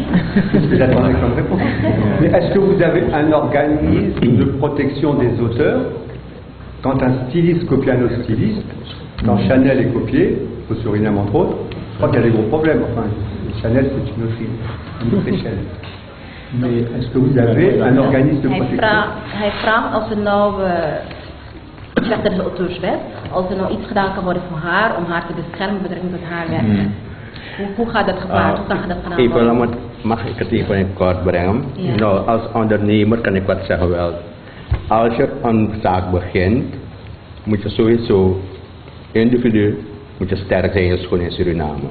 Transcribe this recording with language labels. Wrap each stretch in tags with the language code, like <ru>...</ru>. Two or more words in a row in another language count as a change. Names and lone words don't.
<fr>C'est ce que j'attendais comme réponse. Mais est-ce que vous avez un organisme de protection des auteurs quand un styliste copie un autre styliste? Quand Chanel est copié, au Suriname entre autres, je crois qu'il y a des gros problèmes. Enfin, Chanel, c'est une autre échelle. Mais est-ce que vous avez un organisme de protection?</fr> <nl>Hij vraagt als er nou, ik zeg dat is de auteurswet, als er nou iets gedaan kan worden voor haar, om haar te beschermen met betrekking tot haar werk. Hoe gaat dat gepaard? Hoe kan dat gedaan Even, worden? mag ik het even in het kort brengen? Ja. Nou, als ondernemer kan ik wat zeggen wel. Als je een zaak begint, moet je sowieso individu moet je sterk zijn in je schoen in Suriname.</nl>